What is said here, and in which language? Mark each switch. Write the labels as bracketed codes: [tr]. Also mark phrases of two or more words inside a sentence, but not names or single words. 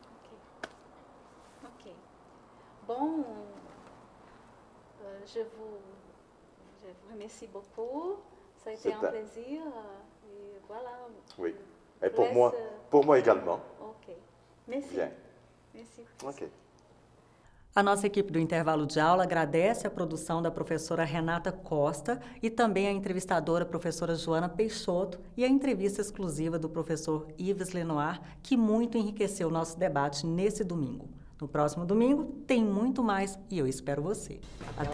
[fr] Ok. Bon, je vous remercie beaucoup. Ça a été un plaisir. Et voilà. Oui. Et pour moi également. Ok. Merci. Bien. Merci. Ok. [pt] A nossa equipe do Intervalo de Aula agradece a produção da professora Renata Costa e também a entrevistadora professora Joana Peixoto e a entrevista exclusiva do professor Yves Lenoir, que muito enriqueceu o nosso debate nesse domingo. No próximo domingo tem muito mais e eu espero você.